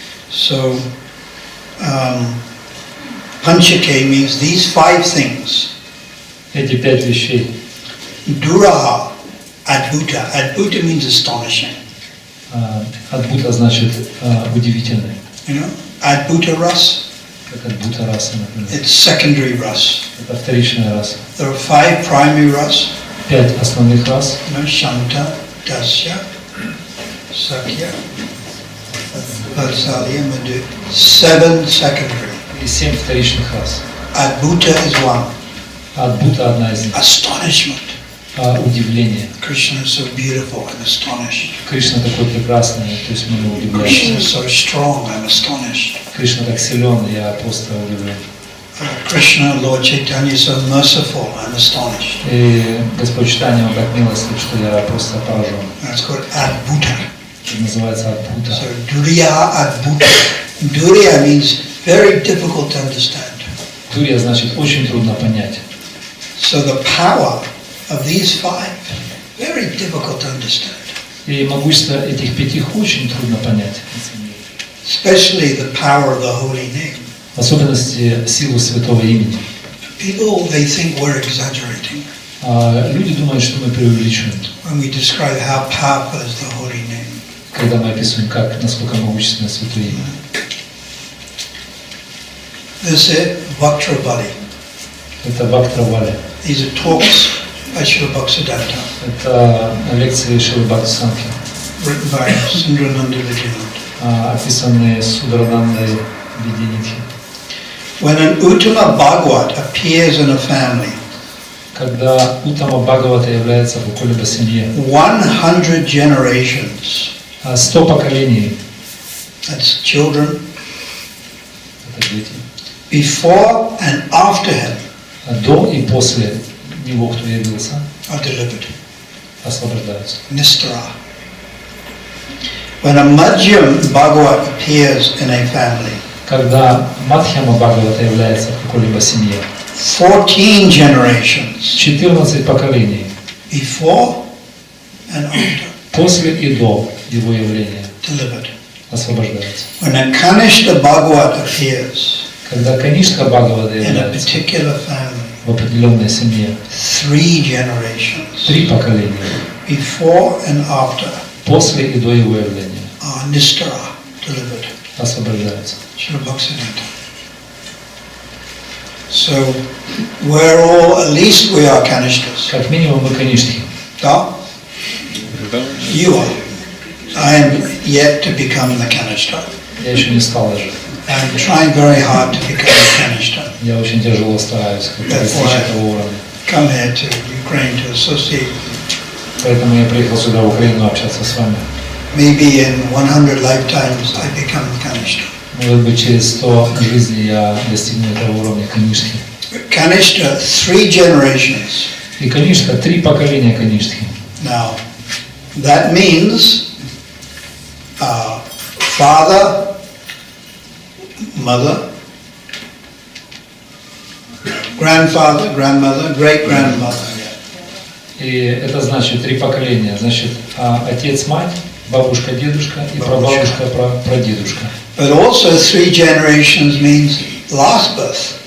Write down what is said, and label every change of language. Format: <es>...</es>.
<en>So panchake means these 5 things.</en> <ru>Эти 5 вещей.</ru> <sa>Duraha adbhuta.</sa> <en>Adbhuta means astonishing.</en> <ru>Адбута значит удивительный.</ru> <en>You know, adbhuta ras.</en> <ru>Как адбута раса, например.</ru> <en>It's secondary ras.</en> <ru>Это вторичная раса.</ru> <en>There are 5 primary ras.</en> <ru>5 основных рас.</ru> <en>You know, Shanta, Dasya, Sakya, Valsalya, Madhu. 7 secondary.</en> <ru>И 7 вторичных рас.</ru> <en>Adbhuta is one.</en> <ru>Адбута одна из них.</ru> <en>Astonishment.</en> <ru>Удивление.</ru> <en>Krishna is so beautiful, I'm astonished.</en> <ru>Кришна такой прекрасный, то есть мы его</ru> <en>Krishna</en> <ru>удивляем.</ru> <en>is so strong, I'm astonished.</en> <ru>Кришна так силен, я просто удивлен.</ru> <en>Krishna, Lord Chaitanya, is so merciful, I'm astonished.</en> <ru>И Господь Чайтанья, он так милостив, что я просто поражен.</ru> <en>That's called Adbhuta.</en> <ru>Это называется адбута.</ru> <en>So Duriya Adbhuta. Duriya means very difficult to understand.</en> <ru>Дурья значит очень трудно понять.</ru> <en>So the power of these 5, very difficult to understand.</en> <ru>И могущество этих 5 очень трудно понять.</ru> <en>Especially the power of the holy name.</en> <ru>В особенности силу Святого Имени.</ru> <en>People, they think we're exaggerating</en> <ru>Люди думают, что мы преувеличиваем,</ru> <en>when we describe how powerful is the holy name.</en> <ru>когда мы описываем, насколько могущественно Святое Имя.</ru> <en>This is Bhaktravali.</en> <ru>Это Бхактравали.</ru> <en>These are talks by Srila Bhaktisiddhanta,</en> <ru>Это лекции Шрилы Прабхупады,</ru> <en>written by Sundarananda Vijayananda.</en> <ru>описанные Сударанандой Виденитхи.</ru> <en>When an Uttama Bhagavat appears in a family,</en> <ru>Когда Уттама Бхагавата является в какой-либо семье,</ru> <en>100 generations,</en> <ru>100 поколений,</ru> <en>that's children,</en> <ru>это дети,</ru> <en>before and after him</en> <ru>до и после него, кто явился,</ru> <en>are delivered.</en> <ru>освобождаются.</ru> <sa>Nistara.</sa> <en>When a Madhyam Bhagavat appears in a family,</en> <ru>Когда Мадхьяма Бхагавата является в какой-либо семье,</ru> <en>14 generations,</en> <ru>14 поколений,</ru> <en>before and after,</en> <ru>после и до его явления,</ru> <en>delivered.</en> <ru>освобождаются.</ru> <en>When a Kanishta Bhagavat appears</en> <ru>Когда Канишка Бхагавата</ru> <en>in a</en> <ru>является</ru> <en>particular family,</en> <ru>в определенной семье,</ru> <en>3 generations,</en> <ru>3 поколения,</ru> <en>before and after,</en> <ru>после и до его явления,</ru> <en>are Nistara, delivered.</en> <ru>освобождаются.</ru> <en>Srila Bhaktisiddhanta. So, we're all, at least we are Kanishtas.</en> <ru>Как минимум мы Каништхи. Да?</ru> <en>You are. I am yet to become the Kanishta.</en> <ru>Я еще не стал даже.</ru> <en>I'm trying very hard to become a Kanishta.</en> <ru>Я очень тяжело стараюсь достичь этого уровня.</ru> <en>Come here to Ukraine to associate.</en> <ru>Поэтому я приехал сюда, в Украину, общаться с вами.</ru> <en>Maybe in 100 lifetimes I become Kanishta.</en> <ru>Может быть, через 100 жизней я достигну этого уровня Каништхи.</ru> <en>Kanishta, 3 generations.</en> <ru>И Каништха, 3 поколения Каништхи.</ru> <en>Now, that means father, mother, grandfather, grandmother, great-grandmother.</en> <ru>И это значит 3 поколения. Значит, отец, мать, бабушка, дедушка и прабабушка, прадедушка.</ru> <en>But also 3 generations means last birth.</en>